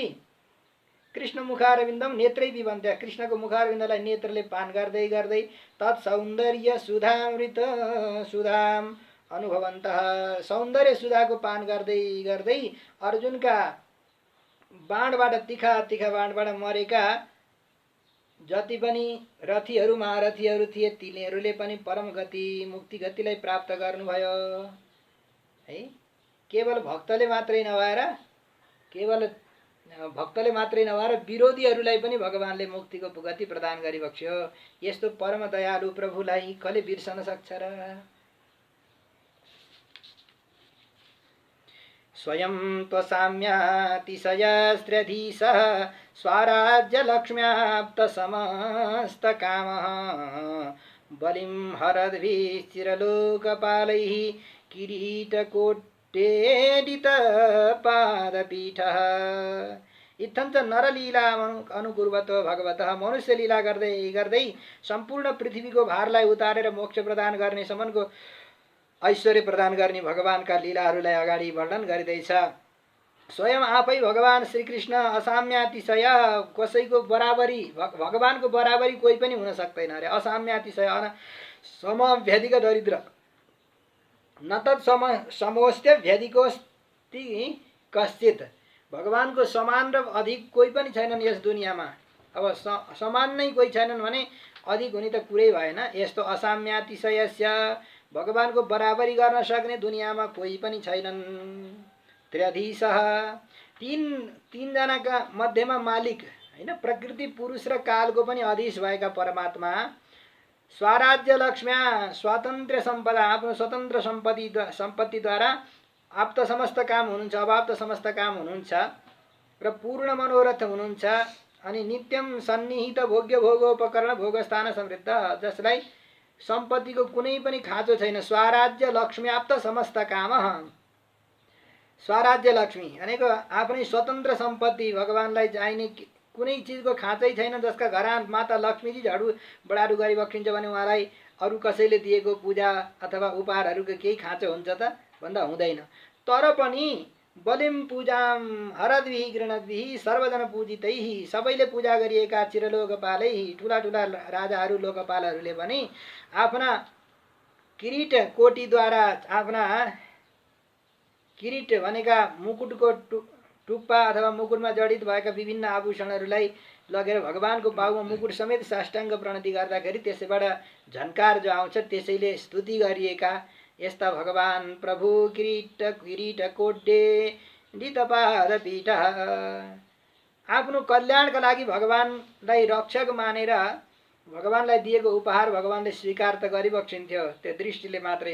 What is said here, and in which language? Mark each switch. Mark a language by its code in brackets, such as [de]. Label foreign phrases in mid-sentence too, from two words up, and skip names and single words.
[sa] कृष्ण मुखारविन्दम नेत्रै पिबन्त्य, [ne] कृष्णको मुखारविन्दलाई नेत्रले पान गर्दै [sa] तत्सौन्दर्य सुधामृत सुधाम अनुभवन्तः, [ne] सौन्दर्य सुधाको पान गर्दै अर्जुनका बाणबाट, तीखा बाणबाट मरेका जति पनि रथीहरू महारथीहरू थिए तिनीहरूले पनि परम गति, मुक्ति गतिलाई प्राप्त गर्नुभयो। है, केवल भक्तले मात्रै नभएर विरोधीहरूलाई पनि भगवानले मुक्तिको गति प्रदान गरिबक्स्यो। यस्तो परम दयालु प्रभुलाई कसले बिर्सन सक्छ र? [sa] स्वयं त्वसाम्यातिशयस्त्रधीशः स्वाराज्यलक्ष्म्याप्तसमस्तकामः बलिं हरद्भिश्चिरलोकपालैः किरीटकोट्टेडितपादपीठः। इत्थञ्च नरलीला अनुकुर्वतो भगवतः [ne] मनुष्य लीला गर्दै गर्दै सम्पूर्ण पृथ्वीको भारलाई उतारेर मोक्ष प्रदान गर्ने सम्मको ऐश्वर्य प्रदान गर्ने भगवानका लीलाहरूलाई अगाडि वर्णन गरिँदैछ। स्वयं आफै भगवान श्रीकृष्ण असाम्यातिशय, कसैको बराबरी भगवानको बराबरी कोही पनि हुन सक्दैन अरे। [sa] असाम्यातिशय समव्यधिक दरिद्र न तत् समोस्त्य व्यधिकोस्ति कश्चित। [ne] भगवानको समान र अधिक कोही पनि छैनन् यस दुनियाँमा। अब समान नै कोही छैनन् भने अधिक हुने त कुरै भएन। यस्तो असाम्यातिशयस्य, भगवानको बराबरी गर्न सक्ने दुनियाँमा कोही पनि छैनन्। त्र्यधीशः, तीनजनाका मध्येमा मालिक हैन, प्रकृति पुरुष र कालको पनि अधीश भएका परमात्मा। [sa] स्वराज्य लक्ष्म्या, स्वातन्त्र्य सम्पदा, [ne] आफ्नो स्वतन्त्र सम्पत्तिद्वारा आप्त समस्त काम हुनुहुन्छ, अवाप्त समस्त काम हुनुहुन्छ र पूर्ण मनोरथ हुनुहुन्छ। अनि [sa] नित्यम सन्निहित भोग्य भोगोपकरण भोगस्थान समृद्ध, [ne] जसलाई सम्पत्तिको कुनै पनि खाँचो छैन। [sa] स्वराज्य लक्ष्म्याप्त समस्त काम। [ne] स्वराज्य लक्ष्मी भनेको आफ्नै स्वतन्त्र सम्पत्ति, भगवानलाई चाहिने कुनै चिजको खाँचै छैन। जसका घरमा माता लक्ष्मीजी झाडु बडाडु गरिबक्सिन्छ भने उहाँलाई अरू कसैले दिएको पूजा अथवा उपहारहरूको केही खाँचो हुन्छ त? भन्दा हुँदैन। तर पनि [sa] बलिम पूजाम हरद्भिः गृणद्भिः सर्वजन पूजितैः, [ne] सबैले पूजा गरिएका चिरलोकपालै ठुला ठुला राजाहरू लोकपालहरूले पनि आफ्ना किरीट कोटीद्वारा, आफ्ना किरीट भनेका मुकुटको टुप्पा अथवा मुकुटमा जडित भएका विभिन्न आभूषणहरूलाई लगेर भगवानको बाहुमा मुकुट समेत साष्टाङ्ग प्रणति गर्दाखेरि त्यसैबाट झन्कार जो आउँछ, त्यसैले स्तुति गरिएका यस्ता भगवान प्रभु [sa] किरीट कोड्डे डितपाद पीठ, [ne] आफ्नो कल्याणका लागि भगवानलाई रक्षक मानेर भगवानलाई दिएको उपहार भगवानले स्वीकार त गरिबक्सिन्थ्यो त्यो दृष्टिले मात्रै।